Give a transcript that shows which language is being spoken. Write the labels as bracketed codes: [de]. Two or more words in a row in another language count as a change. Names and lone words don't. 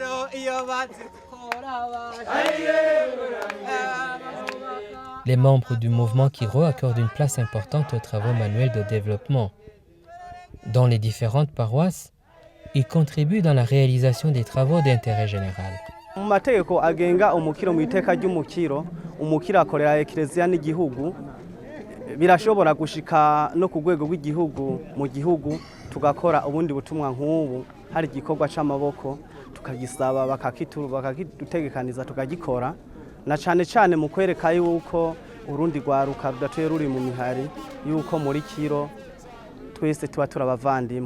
[fr] Les membres du mouvement Kiro accordent une place importante aux travaux manuels de développement. Dans les différentes paroisses, ils contribuent dans la réalisation des travaux d'intérêt général. [rn] Mu mategeko agenga umukiro mu iteka ry'umukiro, umukiro akorera eklezia n'igihugu, birashobora gushika no ku rwego rw'igihugu mu gihugu tugakora ubundi butumwa nk'ubu, hari igikorwa c'amaboko tukagisaba bakakidutegekaniza tukagikora, na cane cane mu kwereka yuko urundi rwaruka rudatuye ruri mu mihari, yuko muri Kiro twese tuba turabavandimwe.